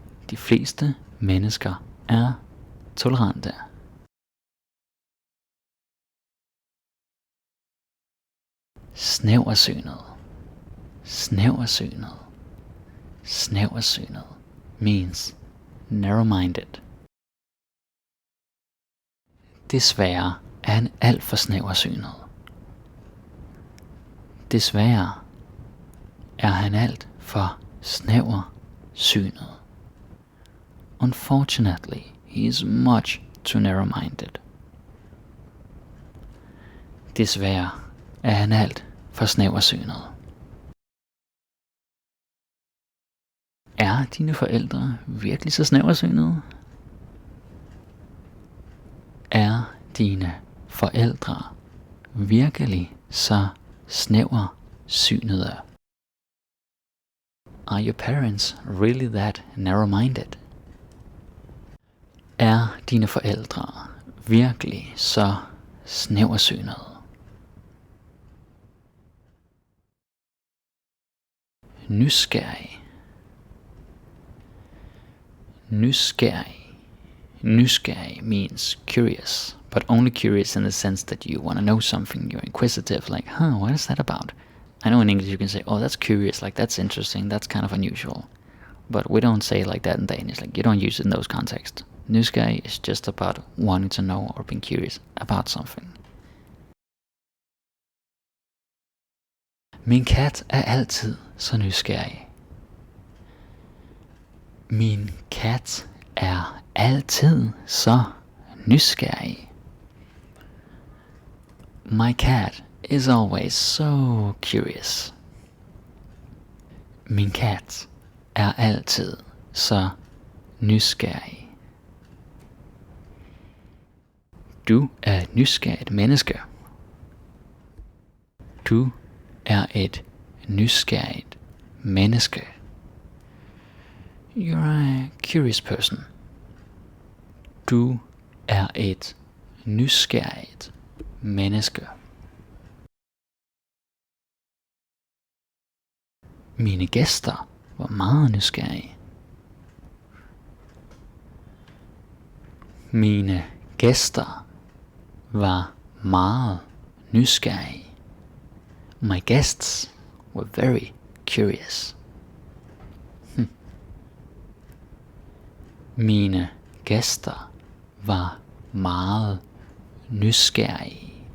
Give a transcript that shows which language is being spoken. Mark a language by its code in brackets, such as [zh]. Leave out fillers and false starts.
[da] De fleste mennesker er tolerante. Snæversynet. Snæversynet. [en] Snæversynet means narrow-minded. [da] Desværre er han alt for snæversynet. Desværre er han alt for snæversynet. [en] Unfortunately, he is much too narrow-minded. [da] Desværre er han alt for snæversynet. Er dine forældre virkelig så snæversynede? Er dine forældre virkelig så snæversynede? [en] Are your parents really that narrow-minded? [da] Er dine forældre virkelig så snæversynede? Nysgerrig. Nysgerrig. [en] Nysgerrig means curious, but only curious in the sense that you want to know something, you're inquisitive, like, what is that about? I know in English you can say, oh, that's curious, like, that's interesting, that's kind of unusual. But we don't say it like that in Danish, like, you don't use it in those contexts. Nysgerrig is just about wanting to know or being curious about something. [da] Min kat er altid så nysgerrig. Min kat er altid så nysgerrig. [en] My cat is always so curious. [da] Min kat er altid så nysgerrig. Du er et nysgerrigt menneske. Du er et nysgerrigt menneske. [en] You're a curious person. [da] Du er et nysgerrigt menneske. Mine gæster var meget nysgerrige. Mine gæster var meget nysgerrige. [en] My guests were very curious. [da] Mine gæster var meget nysgerrige.